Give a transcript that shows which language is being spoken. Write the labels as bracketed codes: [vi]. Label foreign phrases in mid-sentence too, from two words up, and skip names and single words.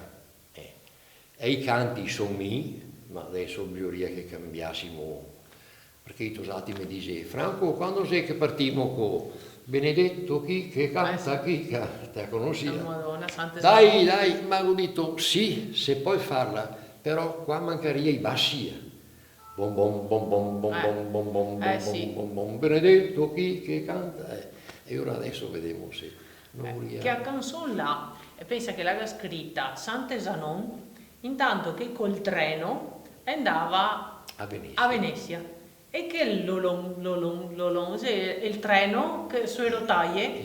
[it] E i canti sono miei, ma adesso bisogna che cambiassimo, perché i tosati mi dice, Franco, quando sei che partimmo con Benedetto chi che canta, sì. chi canta, te conosci? La Madonna, Santa Dai, Isabel. dai, ma ho detto sì, se puoi farla, però qua mancaria i bassi. Bom bom bom bom bom bom bom bom bom Sì. bom bom Benedetto chi che canta. E ora adesso vediamo se non Che a riesco. canzone là, e pensa che l'aveva scritta Sant'Esanon, intanto che col treno andava A Venezia. a Venezia. E che sì, il treno che sue rotaie,